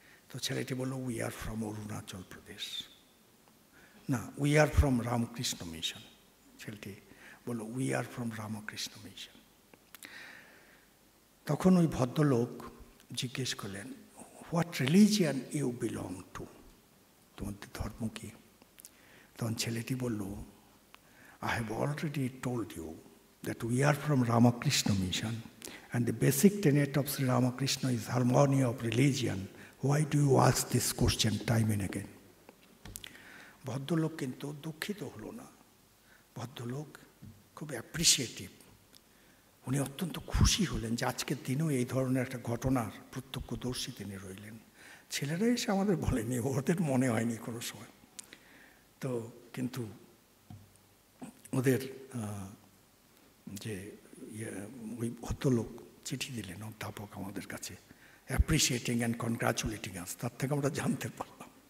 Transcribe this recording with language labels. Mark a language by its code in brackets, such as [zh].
[bn] তো ছেলেটি বলল [en] We are from Arunachal Pradesh. [bn] না, [en] We are from Ramakrishna Mission. [bn] ছেলেটি বলল [en] We are from Ramakrishna Mission. [bn] তখন ওই ভদ্রলোক জিজ্ঞেস করলেন, [en] what religion you belong to, [bn] তোমাদের ধর্ম কি? তখন ছেলেটি বলল, [en] I have already told you that we are from Ramakrishna Mission and the basic tenet of Sri Ramakrishna is harmony of religion. Why do you ask this question time and again? [bn] ভদ্রলোক কিন্তু দুঃখিত হলো না, ভদ্রলোক খুব appreciative. উনি অত্যন্ত খুশি হলেন যে আজকের দিনেও এই ধরনের একটা ঘটনার প্রত্যক্ষদর্শী তিনি রইলেন। ছেলেরা এসে আমাদের বলেনি, ওদের মনে হয়নি কোনো সময়। তো কিন্তু ওদের যে ওই ভদ্রলোক চিঠি দিলেন অধ্যাপক আমাদের কাছে, [en] appreciating and congratulating us, [bn] তার থেকে আমরা জানতে পারলাম।